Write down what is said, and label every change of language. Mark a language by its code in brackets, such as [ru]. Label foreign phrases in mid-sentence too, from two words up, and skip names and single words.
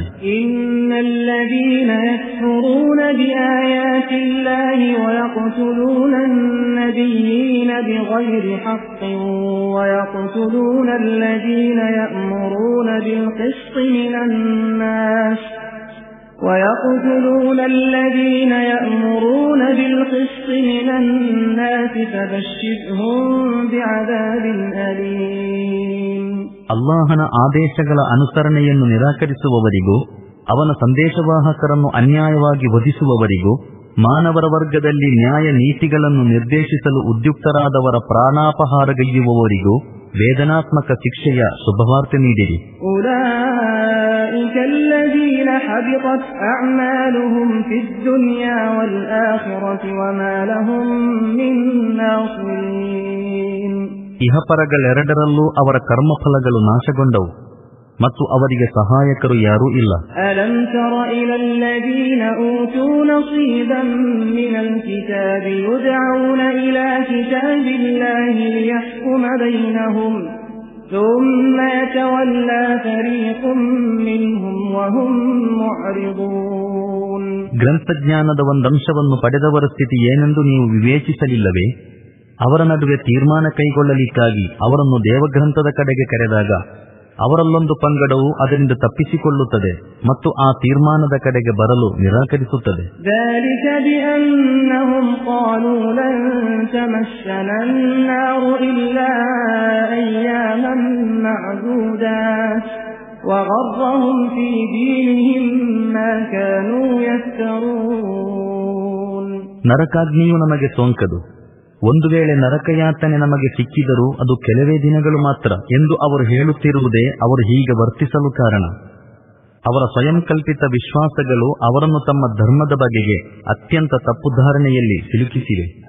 [ar] إن الذين يكفرون بآيات الله ويقتلون النبيين بغير حق ويقتلون الذين يأمرون بالقسط من الناس ويقتلون الذين يأمرون بالقسط من الناس فبشرهم بعذاب أليم. [kn] ಅಲ್ಲಾಹನ ಆದೇಶಗಳ ಅನುಸರಣೆಯನ್ನು ನಿರಾಕರಿಸುವವರಿಗೂ ಅವನ ಸಂದೇಶವಾಹಕರನ್ನು ಅನ್ಯಾಯವಾಗಿ ವಧಿಸುವವರಿಗೂ ಮಾನವರ ವರ್ಗದಲ್ಲಿ ನ್ಯಾಯ ನೀತಿಗಳನ್ನು ನಿರ್ದೇಶಿಸಲು ಉದ್ಯುಕ್ತರಾದವರ ಪ್ರಾಣಾಪಹಾರಗೈಯುವವರಿಗೂ ವೇದನಾತ್ಮಕ ಶಿಕ್ಷೆಯ ಶುಭವಾರ್ತೆ ನೀಡಿರಿ. [ar] أولئك الذين حبطت أعمالهم في الدنيا والآخرة وما لهم من ناصرين. [kn] ಇಹಪರಗಳೆರಡರಲ್ಲೂ ಅವರ ಕರ್ಮಫಲಗಳು ನಾಶಗೊಂಡವು ಮತ್ತು ಅವರಿಗೆ ಸಹಾಯಕರು ಯಾರೂ ಇಲ್ಲ. [ar] ألم تر إلى الذين أوتوا نصيبا من الكتاب يدعون إلى كتاب الله ليحكم بينهم ثم يتولى فريق منهم وهم معرضون. [kn] ಗ್ರಂಥಜ್ಞಾನದ ಒಂದಂಶವನ್ನು ಪಡೆದವರ ಸ್ಥಿತಿ ಏನೆಂದು ನೀವು ವಿವೇಚಿಸಲಿಲ್ಲವೇ? ಅವರ ನಡುವೆ ತೀರ್ಮಾನ ಕೈಗೊಳ್ಳಲಿಕ್ಕಾಗಿ ಅವರನ್ನು ದೇವಗ್ರಂಥದ ಕಡೆಗೆ ಕರೆದಾಗ ಅವರಲ್ಲೊಂದು ಪಂಗಡವು ಅದರಿಂದ ತಪ್ಪಿಸಿಕೊಳ್ಳುತ್ತದೆ ಮತ್ತು ಆ ತೀರ್ಮಾನದ ಕಡೆಗೆ ಬರಲು ನಿರಾಕರಿಸುತ್ತದೆ. [ar] ذلك بأنهم قالوا لن تمسنا النار إلا أياما معدودات وغرهم في دينهم ما كانوا يفترون. [kn] ನರಕಾಗ್ನಿಯು ನಮಗೆ ಸೋಂಕದು, ಒಂದು ವೇಳೆ ನರಕಯಾತನೆ ನಮಗೆ ಸಿಕ್ಕಿದರೂ ಅದು ಕೆಲವೇ ದಿನಗಳು ಮಾತ್ರ ಎಂದು ಅವರು ಹೇಳುತ್ತಿರುವುದೇ ಅವರು ಹೀಗೆ ವರ್ತಿಸಲು ಕಾರಣ. ಅವರ ಸ್ವಯಂಕಲ್ಪಿತ ವಿಶ್ವಾಸಗಳು ಅವರನ್ನು ತಮ್ಮ ಧರ್ಮದ ಬಗೆಗೆ ಅತ್ಯಂತ ತಪ್ಪುಧಾರಣೆಯಲ್ಲಿ ಸಿಲುಕಿಸಿವೆ.